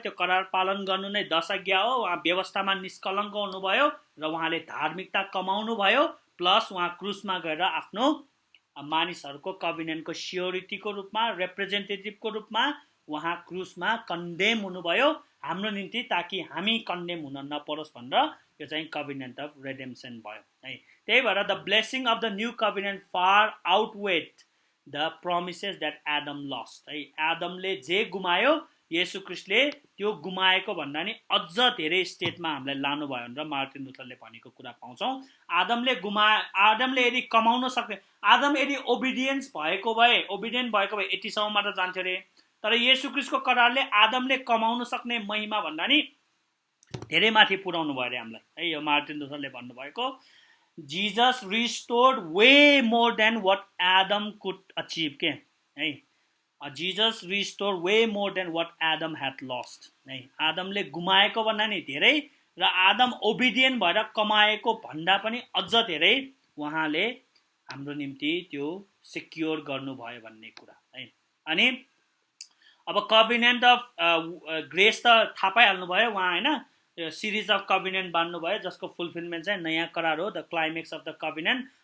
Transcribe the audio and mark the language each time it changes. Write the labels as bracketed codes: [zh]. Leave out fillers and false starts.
[ne] त्यो करार पालन गर्नु नै दश आज्ञा हो। उहाँ व्यवस्थामा निष्कलङ्क हुनुभयो र उहाँले धार्मिकता कमाउनु भयो, प्लस उहाँ क्रुसमा गएर आफ्नो मानिसहरूको कभिनेन्टको स्योरिटीको रूपमा, रिप्रेजेन्टेटिभको रूपमा उहाँ क्रुसमा कन्डेम हुनुभयो हाम्रो निम्ति, ताकि हामी कन्डेम हुन नपरोस् भनेर। यो चाहिँ कभिनेन्ट अफ रेडेम्सन भयो है। त्यही भएर [en] The blessing of the new covenant far outweighed the promises that Adam lost है। [ne] एडमले जे गुमायो येशू ख्रीष्टले त्यो गुमाएको भन्दा नि अझ धेरै स्टेटमा हामीलाई लानुभयो भनेर मार्टिन लुथरले भनेको कुरा पाउँछौँ। आदमले यदि कमाउन सक्ने, आदम यदि ओबिडियन्स भएको भए, ओबिडियन्ट भएको भए 80सम्ममा त जान्थ्यो रे। तर येशू ख्रीष्टको करारले आदमले कमाउन सक्ने महिमा भन्दा नि धेरै माथि पुर्याउनु भयो अरे हामीलाई है। यो मार्टिन लुथरले भन्नुभएको [en] Jesus restored way more than what Adam could achieve के है। Jesus restore way more than what Adam had lost है। [ne] आदमले गुमाएको भन्दा नि धेरै र आदम ओबिडियन्ट भएर कमाएको भन्दा पनि अझ धेरै उहाँले हाम्रो निम्ति त्यो सिक्योर गर्नुभयो भन्ने कुरा है। अनि अब कभिनेन्ट अफ ग्रेस त थाहा पाइहाल्नु भयो उहाँ होइन, सिरिज अफ कभिनेन्ट बान्नु भयो जसको फुलफिलमेन्ट चाहिँ नयाँ करार हो, [en] The climax of the covenant.